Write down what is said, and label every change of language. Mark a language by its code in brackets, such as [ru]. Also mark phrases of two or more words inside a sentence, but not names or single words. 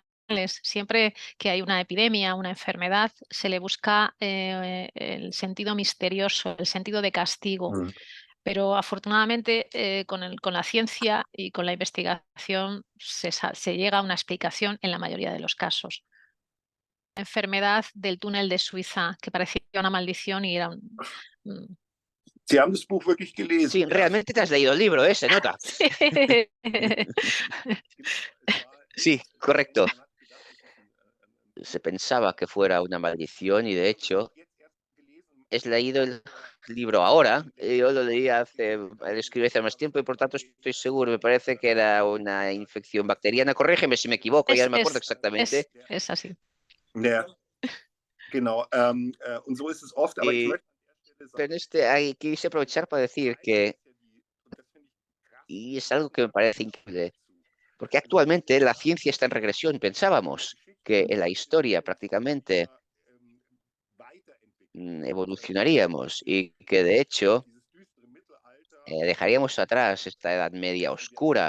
[es] Siempre que hay una epidemia, una enfermedad, se le busca el sentido misterioso, el sentido de castigo. Mhm. Pero afortunadamente con la ciencia y con la investigación se llega a una explicación en la mayoría de los casos. La enfermedad del túnel de Suiza, que parecía una maldición y era un- [de] Sie haben das Buch wirklich [es] Sí, [de] gelesen, ja. [es] realmente te has leído el libro, se nota. Sí. Sí, correcto. Se pensaba que fuera una maldición y de hecho he leído el libro ahora. Yo lo leí lo escribí hace más tiempo y por tanto estoy seguro. Me parece que era una infección bacteriana. Corrígeme si me equivoco, ya Es, no me acuerdo es, exactamente. es así. [de] Ja, genau. Und so ist es oft, aber ich [es] Y, [de] möchte [es] pero quise aprovechar para decir que, y es algo que me parece increíble, porque actualmente la ciencia está en regresión. Pensábamos que en la historia prácticamente evolucionaríamos y que de hecho dejaríamos atrás esta Edad Media oscura